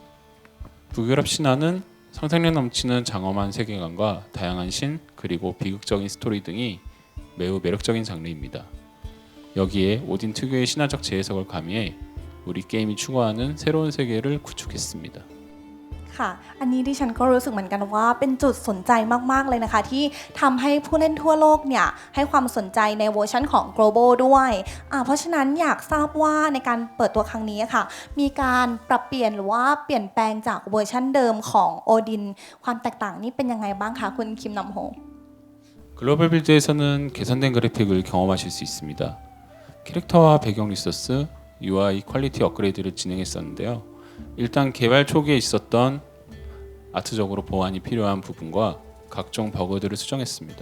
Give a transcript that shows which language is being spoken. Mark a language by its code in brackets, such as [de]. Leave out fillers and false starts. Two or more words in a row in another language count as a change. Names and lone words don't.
[ko] 북유럽 신화는 상상력 넘치는 장엄한 세계관과 다양한 신 그리고 비극적인 스토리 등이 매우 매력적인 장르입니다. 여기에 오딘 특유의 신화적 재해석을 가미해 우리 게임이 추구하는 새로운 세계를 구축했습니다. [th] ค่ะอันนี้ดิฉันก็รู้สึกเหมือนกันว่าเป็นจุดสนใจมากๆเลยนะคะที่ทำให้ผู้เล่นทั่วโลกเนี่ยให้ความสนใจในเวอร์ชันของ global ด้วยเพราะฉะนั้นอยากทราบว่าในการเปิดตัวครั้งนี้ค่ะมีการปรับเปลี่ยนหรือว่าเปลี่ยนแปลงจากเวอร์ชันเดิมของ Odin ความแตกต่างนี่เป็นยังไงบ้างคะคุณคิมนำโฮ [ko] 글로벌 빌드에서는 개선된 그래픽을 경험하실 수 있습니다. 캐릭터와 배경 리소스, UI 퀄리티 업그레이드를 진행했었는데요. 일단 개발 초기에 있었던 아트적으로 보완이 필요한 부분과 각종 버그들을 수정했습니다.